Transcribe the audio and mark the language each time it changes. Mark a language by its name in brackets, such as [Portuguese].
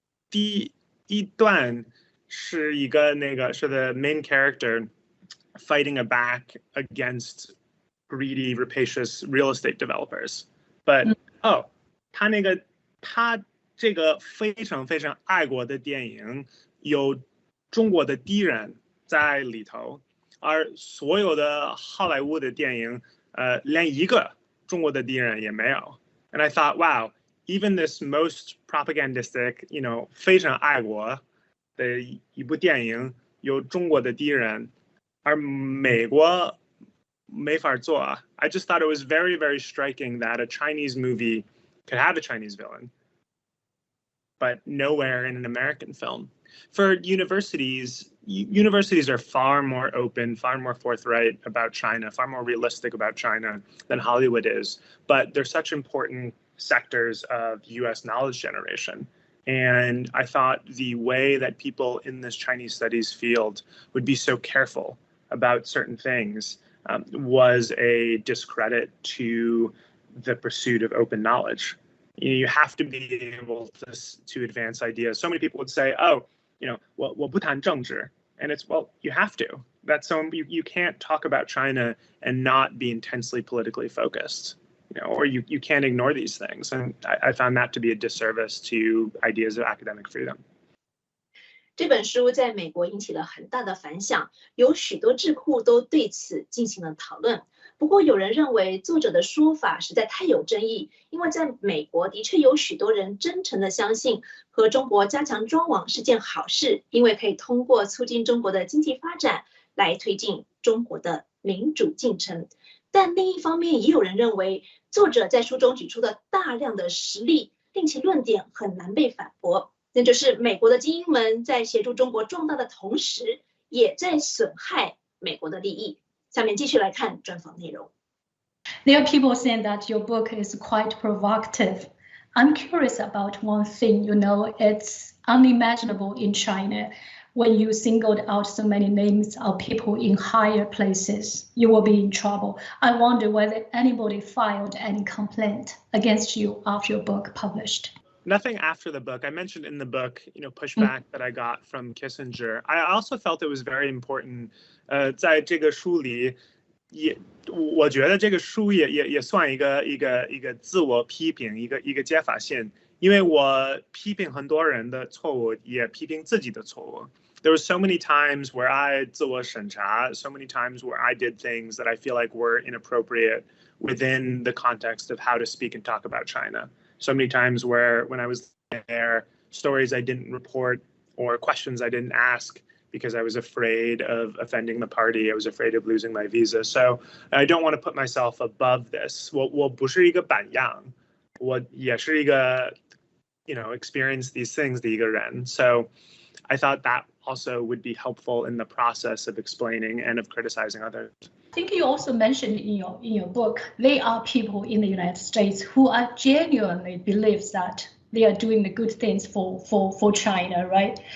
[Chinese] 第一段是一个是 [English] the main character fighting back against greedy, rapacious real estate developers. [Chinese] But 他这个非常非常爱国的电影有中国的敌人在里头。而所有的好莱坞的电影，连一个中国的敌人也没有。 [English] And I thought, wow, even this most propagandistic, [Chinese] 非常爱国的一部电影有中国的敌人，而美国没法做。 [English] I just thought it was very, very striking that a Chinese movie could have a Chinese villain, but nowhere in an American film. For universities are far more open, far more forthright about China, far more realistic about China than Hollywood is. But they're such important sectors of US knowledge generation. And I thought the way that people in this Chinese studies field would be so careful about certain things was a discredit to the pursuit of open knowledge. You have to be able to advance ideas. So many people would say, oh, [Chinese] 我不谈政治. [English] And it's, well, you have to. You can't talk about China and not be intensely politically focused. or you can't ignore these things. And I found that to be a disservice to ideas of academic freedom. [Chinese] 这本书在美国引起了很大的反响，有许多智库都对此进行了讨论。不过，有人认为作者的说法实在太有争议，因为在美国的确有许多人真诚的相信和中国加强交往是件好事，因为可以通过促进中国的经济发展来推进中国的民主进程。但另一方面，也有人认为作者在书中举出的大量的实例，令其论点很难被反驳。那就是美国的精英们在协助中国壮大的同时，也在损害美国的利益。下面继续来看专访内容。 [English] There are people saying that your book is quite provocative. I'm curious about one thing. It's unimaginable in China. When you singled out so many names of people in higher places, you will be in trouble. I wonder whether anybody filed any complaint against you after your book published. Nothing after the book. I mentioned in the book, pushback that I got from Kissinger. I also felt it was very important. [Chinese] 在这个书里，我觉得这个书也算一个自我批评，一个接法线。因为我批评很多人的错误，也批评自己的错误。 [English] There were so many times where I [Chinese] 自我审查, [English] so many times where I did things that I feel like were inappropriate within the context of how to speak and talk about China. So many times where when I was there, stories I didn't report or questions I didn't ask because I was afraid of offending the party. I was afraid of losing my visa. So I don't want to put myself above this. [Chinese] 我不是一个榜样，我也是一个 [English] experience these things [Chinese] 的一个人. [English] So I thought that also would be helpful in the process of explaining and of criticizing others. I think you also mentioned in your book, there are people in the United States who are genuinely believes that they are doing the good things for China, right?